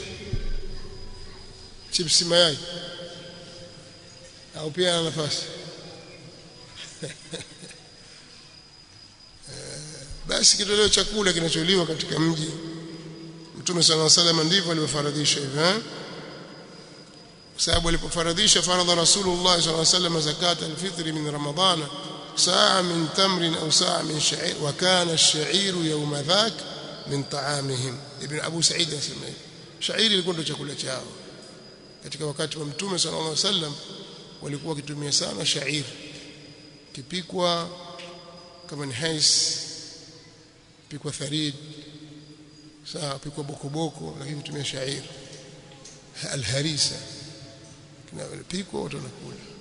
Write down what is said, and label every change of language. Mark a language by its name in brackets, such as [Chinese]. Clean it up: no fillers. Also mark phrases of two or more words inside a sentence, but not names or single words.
[Swahili] Chips mayai. Au pia na nafasi. Basi kitoleo chakula kinacholiwa katika mji. Mtume [Arabic] صلى الله عليه وسلم [Swahili] ndivyo alivyofaradhisha hivyo. Kwa sababu alipofaradhisha faradha [Arabic] رسول الله صلى الله عليه وسلم زكاة الفطر من رمضان صاعا من تمر أو صاعا من شعير وكان الشعير يومئذ من طعامهم. [Swahili] Ibn Abu Sa'id asema shairi ilikuwa ndio chakula chao katika wakati wa Mtume [Arabic] صلى الله عليه وسلم. [Swahili] Walikuwa wakitumia sana shairi, kipikwa kama ni hais, pikwa tharid, sawa, pikwa bokoboko, lakini kutumia shairi al-harisa kinapikwa watu wanakula.